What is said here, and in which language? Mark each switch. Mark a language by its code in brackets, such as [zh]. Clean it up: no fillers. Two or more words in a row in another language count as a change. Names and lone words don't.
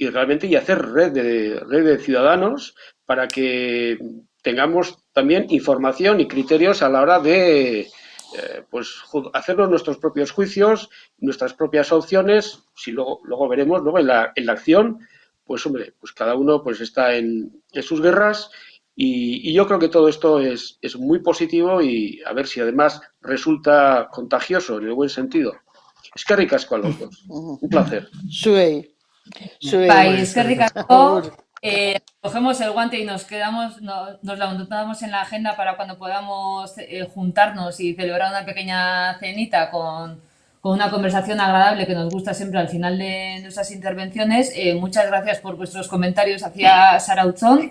[es] realmente hacer red de ciudadanos para que tengamos también información y criterios a la hora de pues hacernos nuestros propios juicios, nuestras propias opciones, si luego veremos, luego en la acción, pues hombre, pues cada uno pues está en sus guerras y yo creo que todo esto es muy positivo y a ver si además resulta contagioso en el buen sentido. [eu] Eskerrik asko [es] a los dos. Un placer. [eu] Zuei. Eskerrik asko. [es] Cogemos el guante y nos lo anotamos en la agenda para cuando podamos juntarnos y celebrar una pequeña cenita con una conversación agradable que nos gusta siempre al final de nuestras intervenciones. Muchas gracias por vuestros comentarios hacia Saraut Son.